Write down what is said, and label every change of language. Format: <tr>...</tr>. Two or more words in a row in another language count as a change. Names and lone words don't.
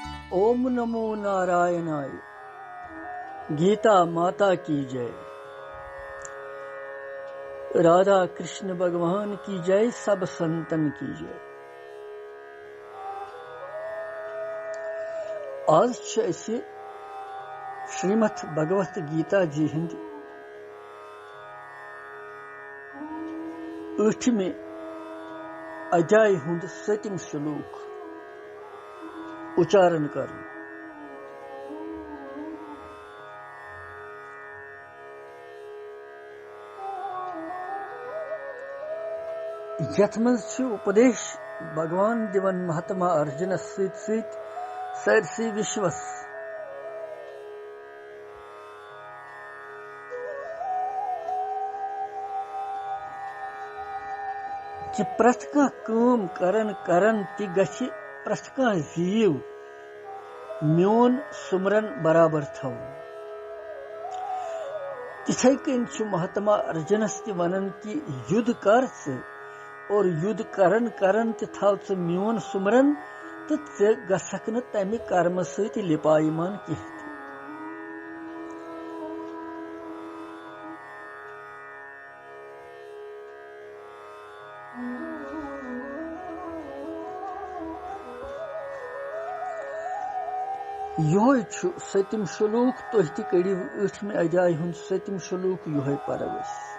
<sa>ओम नमो नारायणाय।</sa> <hi>गीता माता की जय। राधा कृष्ण भगवान की जय। सब संतन की जय।</hi> <ks>आज श्रीमद् भगवत गीता जी हिंद 8वें अध्याय हुंद 7 श्लोक उच्चारण कर। यथ मज उपदेश भगवान दिवन महात्मा अर्जुन सहित सरसी विश्वस कि प्रथ कम करन ति गछि प्रथ जीव म्योन सुमरन बराबर थव। तिथे कन महात्मा अर्जुनस ति वनन कि युद्ध कर और युद्ध करन ति थाव च म्योन सुमरन तो चे गछक न तमि कर्म सहित लिपायमान किह। योह 7 श्लोक तुह ति कड़िव 8वें अध्याय हुंद 7 श्लोक योह परवस।</ks>